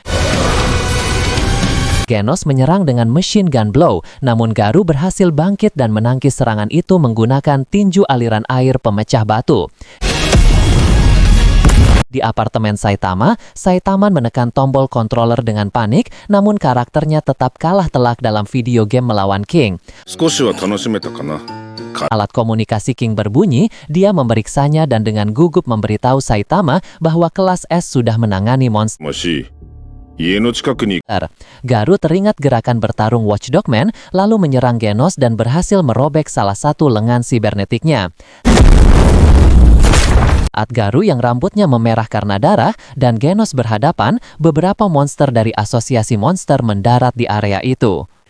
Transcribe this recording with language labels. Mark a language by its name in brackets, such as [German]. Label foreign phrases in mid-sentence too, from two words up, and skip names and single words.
[Indonesian] Genos menyerang dengan [English] machine gun blow, [Indonesian] namun Garou berhasil bangkit dan menangkis serangan itu menggunakan tinju aliran air pemecah batu. Di apartemen Saitama, Saitama menekan tombol controller dengan panik, namun karakternya tetap kalah telak dalam [English] video game [Indonesian] melawan King. [Japanese] 少しは楽しめたかな。 [Indonesian] Alat komunikasi King berbunyi, dia memeriksanya dan dengan gugup memberitahu Saitama bahwa kelas S sudah menangani monster. [Japanese] もし家の近くに [Indonesian] Garou teringat gerakan bertarung Watchdog Man, lalu menyerang Genos dan berhasil merobek salah satu lengan sibernetiknya. Saat Garou yang rambutnya memerah karena darah dan Genos berhadapan, beberapa monster dari asosiasi monster mendarat di area itu.